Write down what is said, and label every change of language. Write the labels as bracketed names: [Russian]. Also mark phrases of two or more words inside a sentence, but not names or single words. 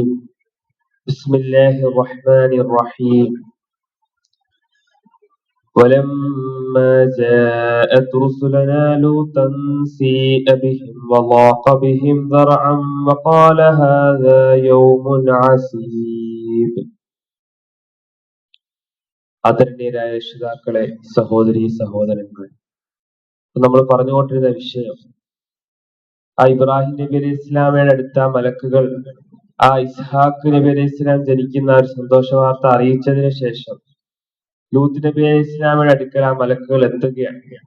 [Arabic] بسم الله الرحمن الرحيم. ولما جاءت رسلنا لوطا سيء بهم وضاق بهم ذرعا وقال هذا يوم عسير. [Malayalam] ആദരണീയരായ രക്ഷിതാക്കളെ, സഹോദരീ സഹോദരങ്ങളെ, നമ്മൾ പറഞ്ഞുകൊണ്ടിരുന്ന വിഷയം ഇബ്രാഹിം നബി [Arabic] عليه السلام [Malayalam] അടുത്ത മലക്കുകൾ ഇസ്ഹാഖ് നബി [Arabic] عليه السلام [Malayalam] ജനിക്കുന്ന ഒരു സന്തോഷ വാർത്ത അറിയിച്ചതിന് ശേഷം ലൂത്ത് നബി [Arabic] عليه السلام [Malayalam] അടുക്കൽ മലക്കുകൾ എത്തുകയാണ്.